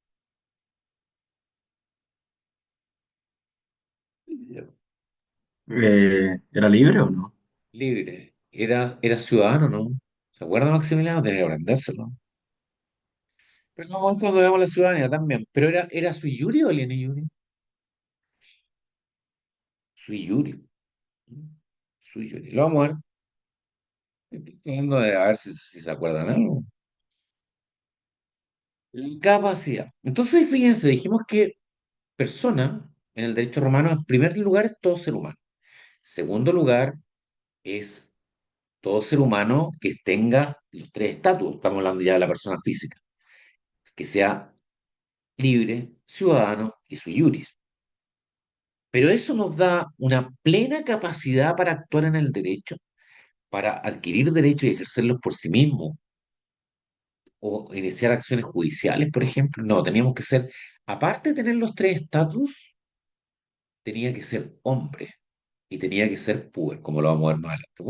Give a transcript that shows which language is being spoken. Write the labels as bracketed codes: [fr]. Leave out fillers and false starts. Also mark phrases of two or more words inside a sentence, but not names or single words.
[es] ¿Era libre o no? libre, era ciudadano, ¿no? ¿Se acuerda Maximiliano? Tenía que aprendérselo. Pero vamos a ver cuando veamos la ciudadanía también. Pero era [la] sui iuris o aliene iuris? Sui iuris. Sui iuris. [es] Lo vamos a ver. Estoy tratando de a ver si se acuerdan algo. La capacidad. Entonces, fíjense, dijimos que persona en el derecho romano, en primer lugar, es todo ser humano. Segundo lugar, es todo ser humano que tenga los tres estatus. Estamos hablando ya de la persona física, que sea libre, ciudadano y [la] sui iuris. [es] Pero eso nos da una plena capacidad para actuar en el derecho, para adquirir derechos y ejercerlos por sí mismo, o iniciar acciones judiciales, por ejemplo. No, teníamos que ser, aparte de tener los tres estatus, tenía que ser hombre y tenía que ser puber, como lo vamos a ver más adelante.